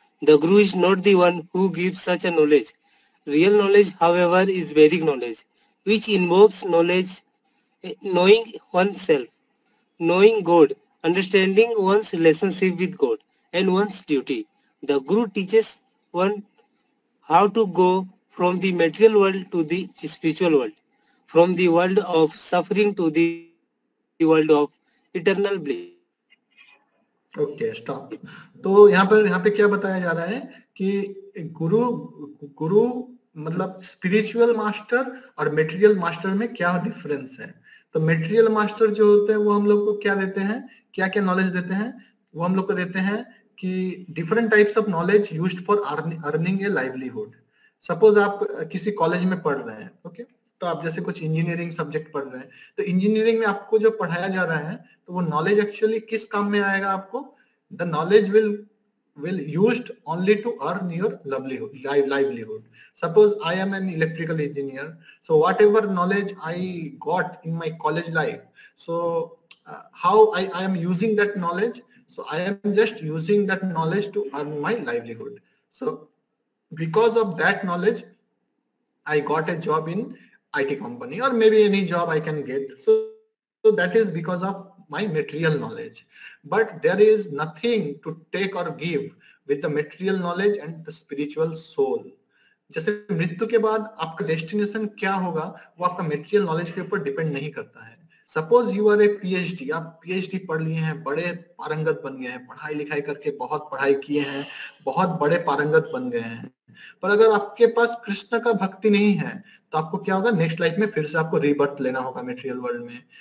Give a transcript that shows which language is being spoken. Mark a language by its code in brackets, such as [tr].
[en] The guru is not the one who gives such a knowledge. Real knowledge, however, is Vedic knowledge, which involves knowing oneself, knowing God, understanding one's relationship with God, and one's duty. The guru teaches one how to go from the material world to the spiritual world, from the world of suffering to the world of eternal bliss. Okay, stop. [hi] तो यहाँ पे क्या बताया जा रहा है कि गुरु मतलब स्पिरिचुअल मास्टर और मेटेरियल मास्टर में क्या डिफरेंस है. तो मेटेरियल मास्टर जो होते हैं वो हम लोग को क्या देते हैं, क्या क्या नॉलेज देते हैं, वो हम लोग को देते हैं कि [en] Different types of knowledge used for earning a livelihood. [hi] Suppose आप किसी कॉलेज में पढ़ रहे हैं, ओके, तो आप जैसे कुछ इंजीनियरिंग सब्जेक्ट पढ़ रहे हैं, तो इंजीनियरिंग में आपको जो पढ़ाया जा रहा है तो वो नॉलेज एक्चुअली किस काम में आएगा आपको? [en] The knowledge will used only to earn your livelihood. Suppose I am an electrical engineer, so whatever knowledge I got in my college life, so how I am using that knowledge, so I am just using that knowledge to earn my livelihood. So because of that knowledge I got a job in IT company or maybe any job I can get. So that is because of my material knowledge. But there is nothing to take or give with the material knowledge and the spiritual soul. [hi] जैसे मृत्यु के बाद आपका destination क्या होगा वो आपका material knowledge के ऊपर डिपेंड नहीं करता है. [en] suppose you are a PhD, [hi] आप PhD पढ़ लिए हैं, बड़े पारंगत बन गए हैं, पढ़ाई लिखाई करके बहुत पढ़ाई किए हैं, बहुत बड़े पारंगत बन गए हैं, पर अगर आपके पास कृष्ण का भक्ति नहीं है तो आपको क्या होगा, नेक्स्ट लाइफ में फिर से आपको रीबर्थ लेना होगा मेटेरियल वर्ल्ड में.